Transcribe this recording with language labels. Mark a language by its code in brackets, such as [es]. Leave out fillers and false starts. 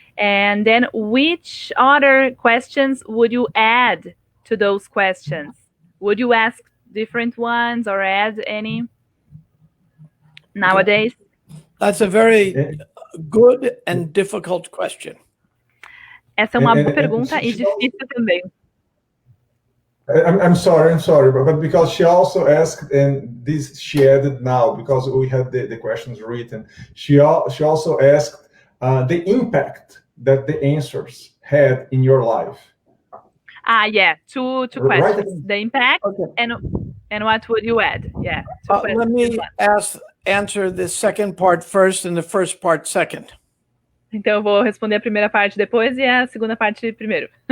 [en] And then which other questions would you add to those questions? Would you ask different ones or add any nowadays? That's a very good and difficult question. [pt] Essa é uma boa pergunta e difícil também. [en] I'm sorry, but because she also asked, and this she added now because we had the questions written. She also asked the impact that the answers had in your life. Yeah, two questions: the impact and what would you add? Yeah. Let me answer the second part first and the first part second. [pt] Então eu vou responder a primeira parte depois e a segunda parte primeiro.